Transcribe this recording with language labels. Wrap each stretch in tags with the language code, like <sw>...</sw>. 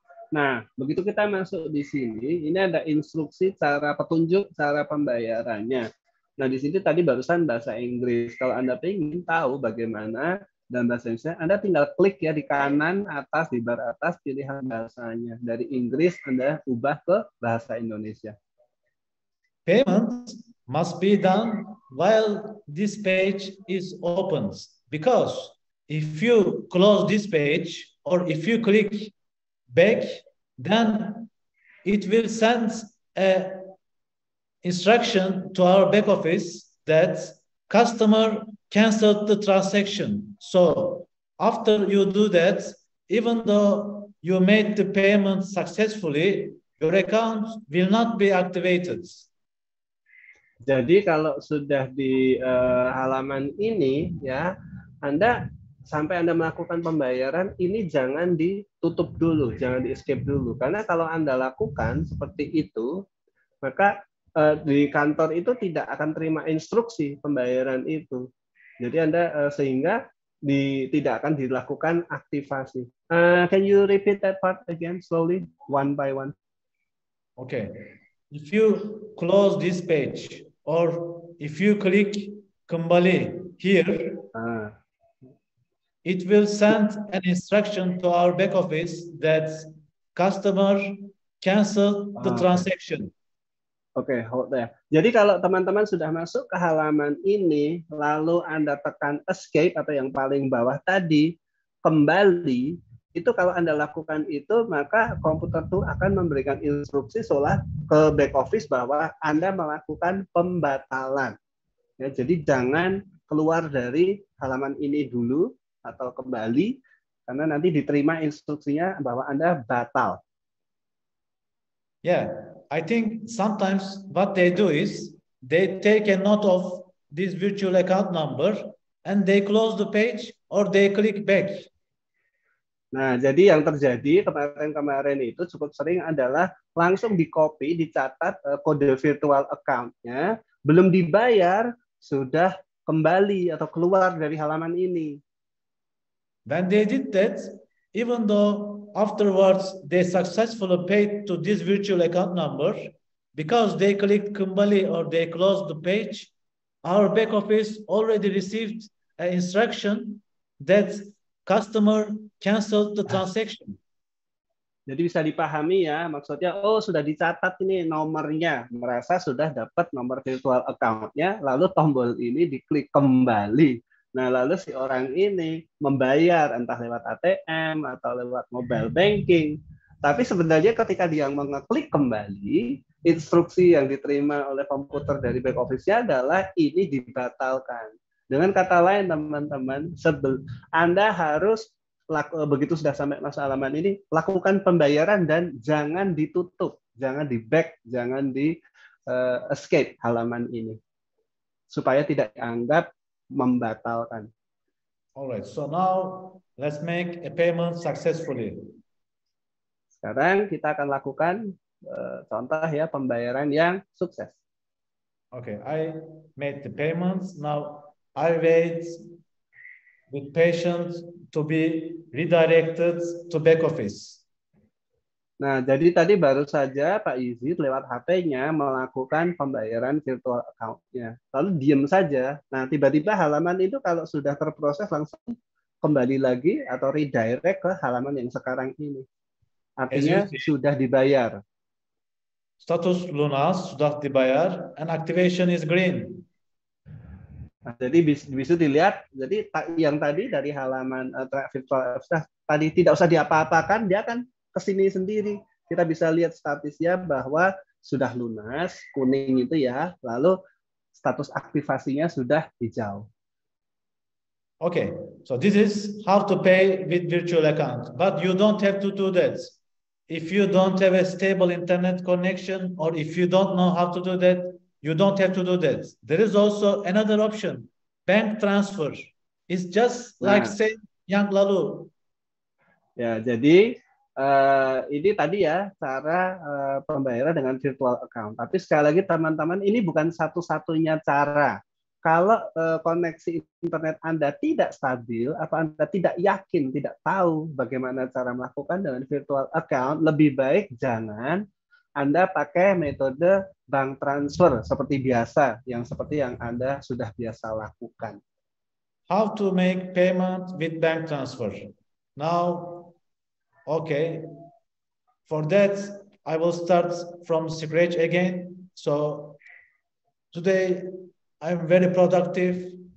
<id>Nah, begitu kita masuk di sini, ini ada instruksi cara petunjuk cara pembayarannya. Nah, di sini tadi barusan bahasa Inggris. Kalau Anda ingin tahu bagaimana dalam bahasa Indonesia, Anda tinggal klik ya di kanan atas, di bar atas, pilihan bahasanya. Dari Inggris Anda ubah ke bahasa Indonesia.</id> <en>Payment must be done while this page is open, because if you close this page or if you click back, then it will send a instruction to our back office that customer canceled the transaction. So after you do that, even though you made the payment successfully, your account will not be activated.</en> <id>Jadi kalau sudah di halaman ini ya, sampai Anda melakukan pembayaran ini jangan ditutup dulu, jangan di escape dulu. Karena kalau Anda lakukan seperti itu, maka di kantor itu tidak akan terima instruksi pembayaran itu. Jadi Anda sehingga tidak akan dilakukan aktivasi.</id> <en>Can you repeat that part again slowly, one by one? Okay. If you close this page or if you click kembali here, it will send an instruction to our back office that customer cancel the transaction. Oke, hold there.</en> <id>Jadi kalau teman-teman sudah masuk ke halaman ini, lalu Anda tekan escape atau yang paling bawah tadi, kembali, itu kalau Anda lakukan itu, maka komputer itu akan memberikan instruksi seolah ke back office bahwa Anda melakukan pembatalan. Ya, jadi jangan keluar dari halaman ini dulu atau kembali, karena nanti diterima instruksinya bahwa Anda batal.</id> <en>Yeah, I think sometimes what they do is they take a note of this virtual account number and they close the page or they click back.</en> <id>Nah, jadi yang terjadi kemarin itu cukup sering adalah langsung di-copy, dicatat kode virtual account-nya, belum dibayar, sudah kembali atau keluar dari halaman ini.</id> <en>When they did that, even though afterwards they successfully paid to this virtual account number, because they clicked kembali or they closed the page, our back office already received an instruction that customer canceled the transaction.</en> <id>Jadi bisa dipahami ya, maksudnya sudah dicatat ini nomornya, merasa sudah dapat nomor virtual account-nya, lalu tombol ini diklik kembali. Nah, lalu si orang ini membayar entah lewat ATM atau lewat mobile banking. Tapi sebenarnya ketika dia mengeklik kembali, instruksi yang diterima oleh komputer dari back office-nya adalah ini dibatalkan. Dengan kata lain, teman-teman, Anda harus begitu sudah sampai masa halaman ini, lakukan pembayaran dan jangan ditutup, jangan di back, jangan di escape halaman ini, supaya tidak dianggap membatalkan.</id> <en>Alright, so now let's make a payment successfully.</en> <id>Sekarang kita akan lakukan contoh ya pembayaran yang sukses.</id> <en>Okay, I made the payments. Now I wait with patience to be redirected to back office.</en> <id>Nah, jadi tadi baru saja Pak Izzy lewat HP-nya melakukan pembayaran virtual account-nya. Lalu diam saja. Nah, tiba-tiba halaman itu kalau sudah terproses langsung kembali lagi atau redirect ke halaman yang sekarang ini. Artinya sudah dibayar. Status lunas sudah dibayar</id> <en>and activation is green.</en> <id>Nah, jadi bisa dilihat, jadi yang tadi dari halaman virtual tadi tidak usah diapa-apakan, dia akan kesini sendiri. Kita bisa lihat statusnya bahwa sudah lunas, kuning itu ya, lalu status aktivasinya sudah hijau.</id> <en>Okay, so this is how to pay with virtual account, but you don't have to do that. If you don't have a stable internet connection or if you don't know how to do that, you don't have to do that. There is also another option, bank transfer. It's just like say</en> <id>yang lalu. Ya, jadi ini tadi ya cara pembayaran dengan virtual account. Tapi sekali lagi teman-teman, ini bukan satu-satunya cara. Kalau koneksi internet Anda tidak stabil, atau Anda tidak yakin, tidak tahu bagaimana cara melakukan dengan virtual account, lebih baik jangan Anda pakai metode bank transfer seperti biasa, yang seperti yang Anda sudah biasa lakukan.</id> <en>How to make payment with bank transfer? Now, okay, for that, I will start from scratch again. So today, I'm very productive.</en>